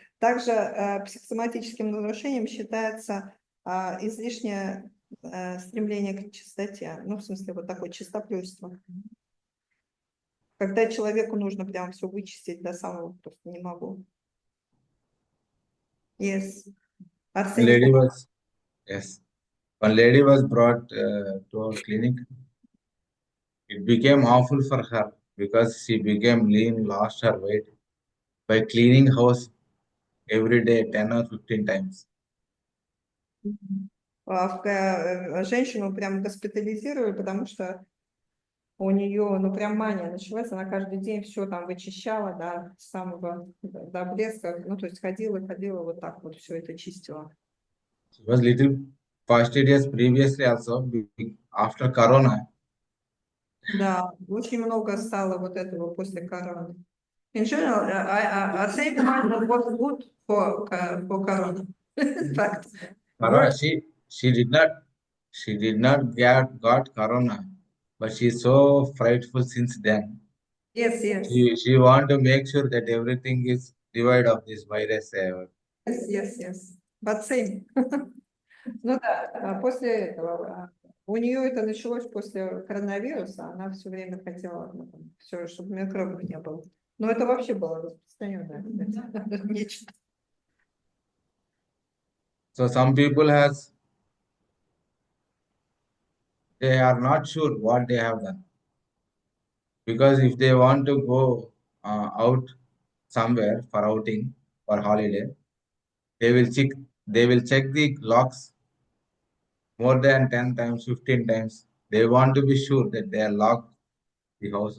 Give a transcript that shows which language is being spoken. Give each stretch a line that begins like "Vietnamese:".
Russian: Также психосоматическим нарушением считается излишнее стремление к чистоте, ну, в смысле, вот такое чистоплюйство. Когда человеку нужно прям все вычистить до самого, просто не могу.
English: Yes. One lady was brought to our clinic. It became awful for her because she became lean, lost her weight by cleaning house every day 10 or 15 times.
Russian: Женщину прям госпитализировали, потому что у нее, ну, прям мания началась, она каждый день все там вычищала, да, с самого до блеска, ну, то есть ходила вот так вот все это чистила.
English: She was little fastidious previously also. After Corona,
Russian: Да, очень много стало вот этого после короны.
English: In general, I think it was good for corona. In fact, Corona, she did not got Corona, but she is so frightful since then. yes. She want to make sure that everything is devoid of this virus. Yes. But same.
Russian: Ну да, после этого, у нее это началось после коронавируса, она все время хотела, все, чтобы микробов не было. Но это вообще было распространенное нечто.
English: So some people they are not sure what they have done. Because if they want to go out somewhere for outing, for holiday, they will check the locks more than 10 times, 15 times. They want to be sure that they are locked the house.